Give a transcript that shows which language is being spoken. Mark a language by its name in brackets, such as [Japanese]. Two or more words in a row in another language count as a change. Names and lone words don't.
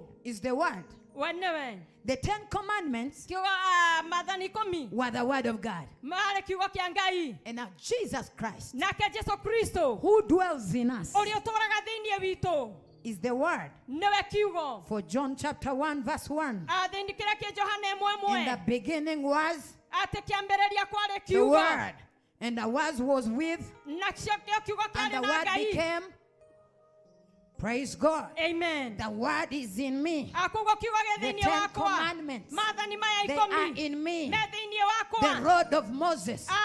[English] is the Word. [Kikuyu] we nĩwe. [English] The 10 Commandments [Kikuyu] Kiugo maathani 10 [English] were the Word of God. [Kikuyu] marĩ kiugo kĩa Ngai. [English] And now Jesus Christ, [Kikuyu] Nake Jesu Kristo [English] who dwells in us, [Kikuyu] ũrĩa ũtũũraga thĩinĩ witũ [English] is the Word. [Kikuyu] nĩwe kiugo. [English] For John chapter 1 verse 1. [Kikuyu] Thĩinĩ kĩrĩa kĩa Johana [English] In the 1:1 beginning was The Word. And the Word was with. And the Word became. Praise God. Amen. The Word is in me. The 10 Commandments. They are in me. The rod of Moses.